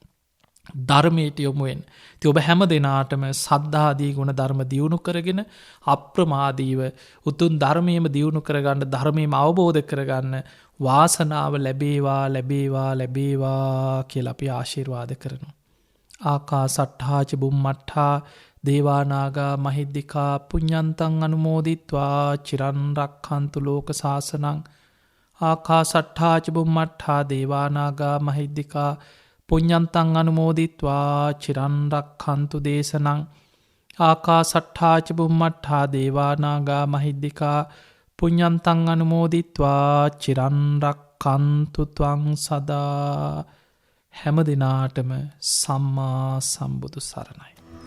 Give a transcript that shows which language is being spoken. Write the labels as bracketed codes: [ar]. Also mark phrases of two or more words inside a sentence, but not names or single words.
[si] ධර්මයට යොමුුවෙන් ති ඔබ හැම දෙනාටම සද්ධාදී ගුණ ධර්ම දියුණු කරගෙන අප්‍රමාදීව උතුන් ධර්මයම දියුණු කරගන්න ධර්මයම අවබෝධ කරගන්න වාසනාව ලැබේවා ලැබේවා ලැබේවා කියල අපි ආශිර්වාද කරනු. [pi] ආකා සට්හාච බුම්මට්හා දේවානාගා මහිද්දිකා පුඤ්ඤන්තං අනුමෝදිත්වා චිරන්රක්ඛන්තු ලෝක සාසනං. ආකා සට්හාච බුම්මට්හා දේවානාගා මහිද්දිකා පුඤ්ඤන්තං අනුමෝදිත්වා චිරන්රක්ඛන්තු දේශනං. ආකා සට්හාච බුම්මට්හා දේවානාගා මහිද්දිකා පුඤ්ඤන්තං අනුමෝදිත්වා චිරන්රක්ඛන්තු ත්වං සදා. [si] හැම දිනාටම සම්මා සම්බුදු සරණයි.